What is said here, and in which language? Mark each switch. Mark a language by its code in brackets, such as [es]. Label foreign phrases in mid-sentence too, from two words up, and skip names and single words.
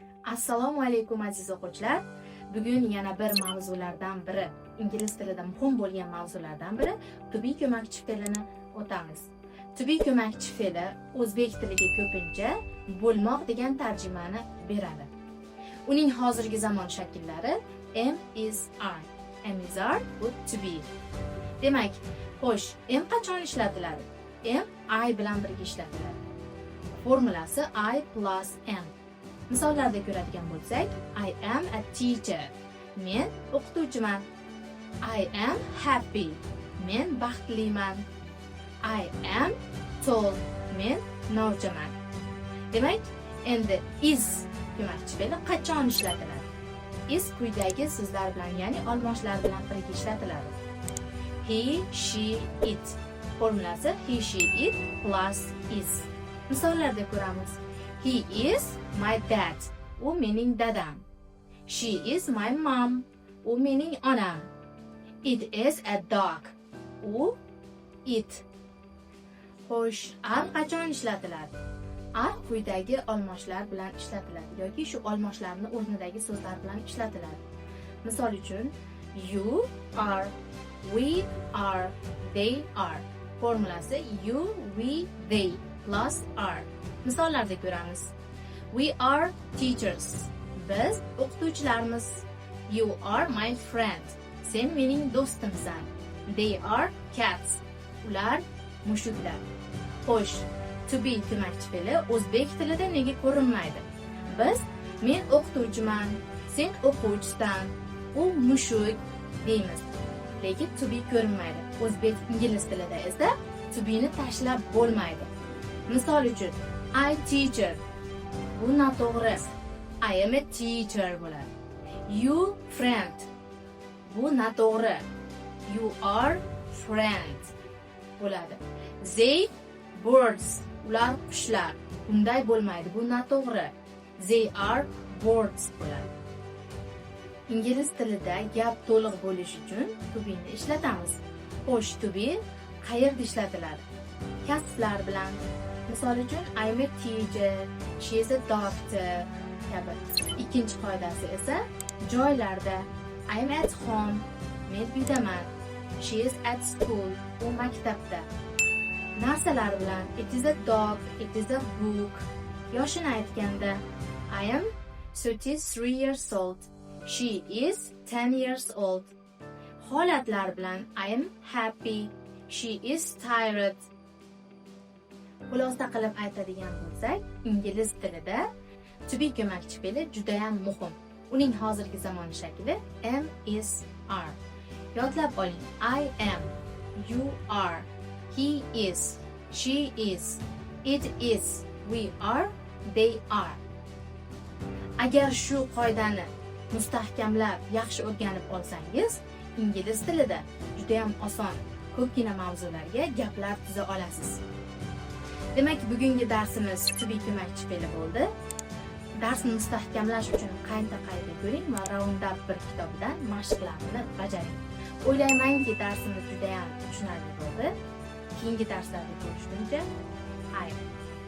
[uz] Assalomu alaykum aziz o'quvchilar. Bugun yana bir mavzulardan biri, ingliz tilida muhim bo'lgan mavzulardan biri [en] to be [uz] ko'makchi fe'lini o'tamiz. [en] To be [uz] ko'makchi fe'li o'zbek tiliga ko'pincha bo'lmoq degan tarjimani beradi. Uning hozirgi zamon shakllari [en] am, is, are. Am is are bu to be. [uz] Demak, xo'sh, am qachon ishlatiladi? [en] Am I [uz] bilan birga ishlatiladi. Formulasi [en] I plus am. [uz] Misollarda ko'radigan bo'lsak, [en] I am a teacher. [uz] Men o'qituvchiman. [en] I am happy. [uz] Men baxtliman. [en] I am tall. [uz] Men novchaman. Demak, endi [en] is [uz] ko'makchi fe'li qachon ishlatiladi? Is quyidagi so'zlar bilan, ya'ni olmoshlar bilan birga ishlatiladi. [en] He, she, it. Formulasi he, she, it plus is. [uz] Misollarda ko'ramiz. [en] He is my dad. [uz] U mening dadam. [en] She is my mom. [uz] U mening onam. [en] It is a dog. [uz] U it. Xo'sh, are qachon ishlatiladi? Are quyidagi olmoshlar bilan ishlatiladi yoki shu olmoshlarning o'rnidagi so'zlar bilan ishlatiladi. Misol uchun, [en] you are, we are, they are. Formulasi you, we, they plus are. [uz] Misollarda ko'ramiz. [en] We are teachers. [uz] Biz o'qituvchilarmiz. [en] You are my friend. [uz] Sen mening do'stimsan. [en] They are cats. [uz] Ular mushuklar. Xo'sh, [en] to be [uz] ko'makchi fe'li o'zbek tilida nega ko'rinmaydi? Biz men o'qituvchiman, sen o'quvchisan, u mushuk deymiz. Lekin [en] to be [uz] ko'rinmaydi. O'zbek ingliz tilida esa [en] to be [uz] ni tashlab bo'lmaydi. Misol uchun, [en] I teacher. [uz] Bu noto'g'ri. [en] I am a teacher bo'ladi. You friend. [uz] Bu noto'g'ri. [en] You are friend bo'ladi. They birds. [uz] Ular qushlar. Bunday bo'lmaydi. Bu noto'g'ri. [en] They are birds bo'ladi. [uz] Ingliz tilida gap to'liq bo'lishi uchun [en] to be [uz] ni ishlatamiz. Xo'sh, [en] to be [uz] qayerda ishlatiladi? Kasblar bilan. Misol uchun, [en] I am a teacher, she is a doctor kabi. [uz] Ikkinchi qoidasi esa joylarda. [en] I am at home, [uz] men uydaman. [en] She is at school, [uz] u maktabda. Narsalar bilan, [en] it is a dog, it is a book. [uz] Yoshini aytganda, [en] I am 33 years old, she is 10 years old. [uz] Holatlar bilan, [en] I am happy, she is tired. [uz] Xulosa qilib aytadigan bo'lsak, ingliz tilida [en] to be [uz] ko'makchi fe'li juda ham muhim. Uning hozirgi zamon shakli [en] am, is, are. [uz] Yodlab oling. [en] I am, you are, he is, she is, it is, we are, they are. [uz] Agar shu qoidani mustahkamlab, yaxshi o'rganib olsangiz, ingliz tilida juda ham oson ko'pgina mavzularga gaplar tuza olasiz. Demak, bugungi darsimiz [en] to be [uz] ko'makchi fe'li bo'ldi. Darsni mustahkamlash uchun qayta ko'ring va Roundup 1 kitobidan mashqlarni bajaring. O'ylaymanki, darsimiz juda ham tushunarli bo'ldi. Keyingi darslarda ko'rishguncha, xayr.